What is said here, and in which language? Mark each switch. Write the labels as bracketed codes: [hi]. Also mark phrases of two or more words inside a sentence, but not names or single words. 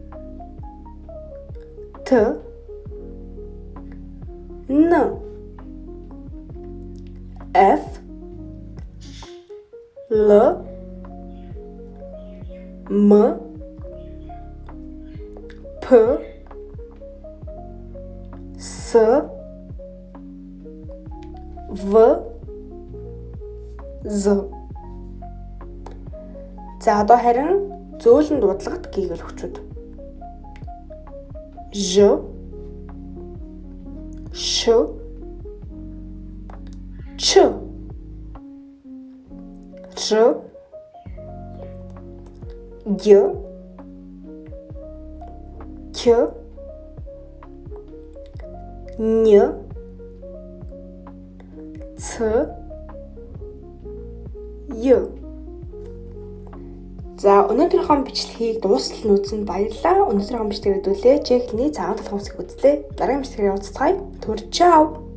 [mn] Т Н Ф Л М П С В З. За одоо харин зөөлөн дуудлагат гийг өгчүүд. Ж Ш Ч Ж Г К Н Ц Ё. За өнөөдрийнхөө бичлэгийг дуустал нь үзсэнд баярлалаа. Өнөөдрийнхөө бичлэгийг үзлээ. Чи хэлний цагаан толгойн үсэг үзлээ. Дараагийн бичлэгээр уулзцгаая. Түр чао.